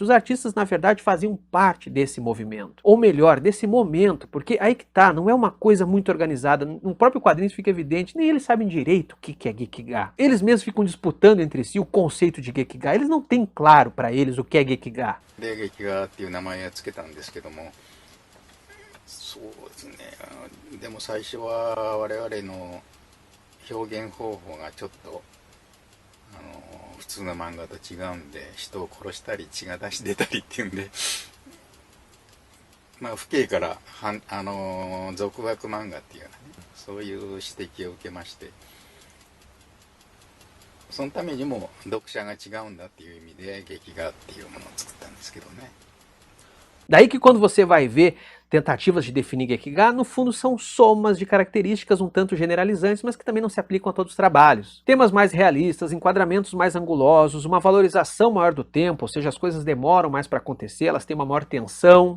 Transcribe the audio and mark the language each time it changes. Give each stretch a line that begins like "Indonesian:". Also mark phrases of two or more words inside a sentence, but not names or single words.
Portuguese: Os artistas na verdade faziam parte desse movimento, ou melhor, desse momento, porque aí que tá, não é uma coisa muito organizada, no próprio quadrinho isso fica evidente, nem eles sabem direito o que é Gekiga. Eles mesmos ficam disputando entre si o conceito de Gekiga, eles não têm claro para eles o que é Gekiga.
Japanese: で、劇画っていう名前をつけたんですけども、そうですね、でも最初は我々の表現方法がちょっと普通の漫画と違うんで、人を殺したり血が出し出たりっていうんで、まあ父兄から俗学漫画っていうようなね、そういう指摘を受けまして、そのためにも読者が違うんだっていう意味で劇画っていうものを作ったんですけどね。
Portuguese: Daí que quando você vai ver tentativas de definir Gekiga, no fundo são somas de características um tanto generalizantes, mas que também não se aplicam a todos os trabalhos. Temas mais realistas, enquadramentos mais angulosos, uma valorização maior do tempo, ou seja, as coisas demoram mais para acontecer, elas têm uma maior tensão.